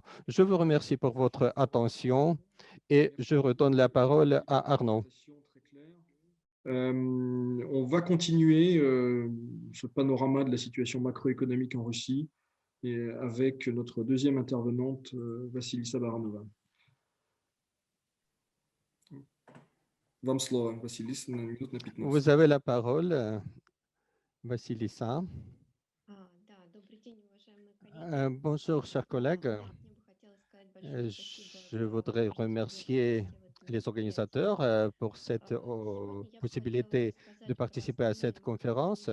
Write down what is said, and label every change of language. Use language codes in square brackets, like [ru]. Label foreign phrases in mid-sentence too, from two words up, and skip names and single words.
[fr] Je vous remercie pour votre attention et je redonne la parole à Arnaud. On va continuer ce panorama de la situation macroéconomique en Russie et avec notre deuxième intervenante, Vassilissa Baranova. [ru] Вам слово, Василиса, на минут на 15. [fr] Vous avez la parole, Vassilissa. Bonjour, chers collègues. Je voudrais remercier les organisateurs pour cette possibilité de participer à cette conférence.